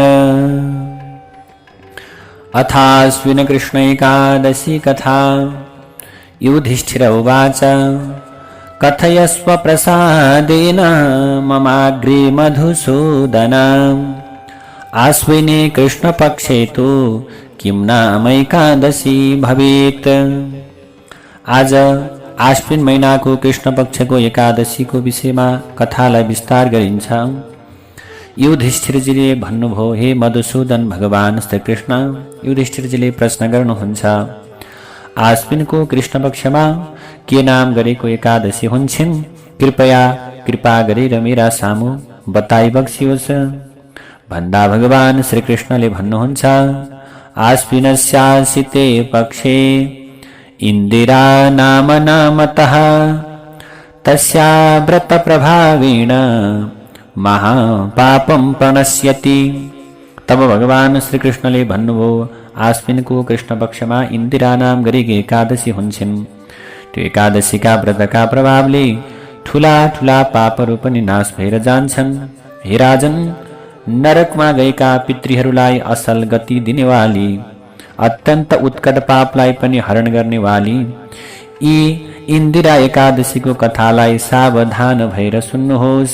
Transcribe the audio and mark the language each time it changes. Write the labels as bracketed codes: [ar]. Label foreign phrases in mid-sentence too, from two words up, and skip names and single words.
[sa] अथास्विन कृष्ण एकादशी कथा। युधिष्ठिर उवाच कथयस्व प्रसादेन ममाग्रे मधुसूदन आश्विने कृष्णपक्षे तो किं नाम एकादशी भवेत्। [ne] आज आश्विन महीनाको कृष्ण पक्षको एकादशीको विषयमा कथालाई विस्तार गरिन्छ। युधिष्ठिरजीले भन्नुभयो, हे मधुसूदन भगवान श्री कृष्ण। युधिष्ठिरजीले प्रश्न गर्नुहुन्छ, आश्विनको कृष्ण पक्षमा के नाम गरेको एकादशी हुन्छन्? कृपा गरेर मेरा सामु बताइ बक्सियोस्। भन्दा भगवान श्री कृष्णले भन्नुहुन्छ, [sa] आश्विनस्यासिते पक्षे इंदिरा नाम नामतः तस्या व्रत प्रभावेण महापापं प्रणश्यति। [ne] तब भगवान श्री कृष्णले भन्नुभयो, आश्विनको कृष्ण पक्षमा इंदिरा नाम गरेकी एकादशी हुन्छन्। त्यो एकादशीका व्रतका प्रभावले ठूला ठूला पापहरू पनि नाश भएर जान्छन्। हे राजन, नरकमा गएका पितृहरूलाई असल गति दिनेवाली, अत्यन्त उत्कट पापलाई पनि हरण गर्नेवाली यी इंदिरा एकादशीको कथालाई सावधान भएर सुन्नुहोस्।